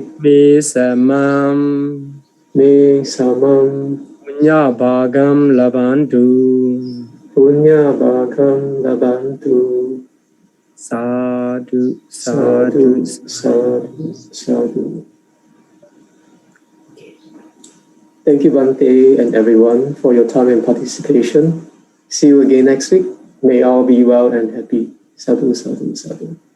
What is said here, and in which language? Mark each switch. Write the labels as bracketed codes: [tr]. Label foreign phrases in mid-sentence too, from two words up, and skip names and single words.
[pi] Me samam. Me samam. Punya bhagam labantu. Punya bhagam labantu. Sadhu, Sadhu, sadhu. sadhu, sadhu. [en] Thank you, Bante, and everyone, for your time and participation. See you again next week. May all be well and happy. [pi] Sadhu, sadhu, sadhu.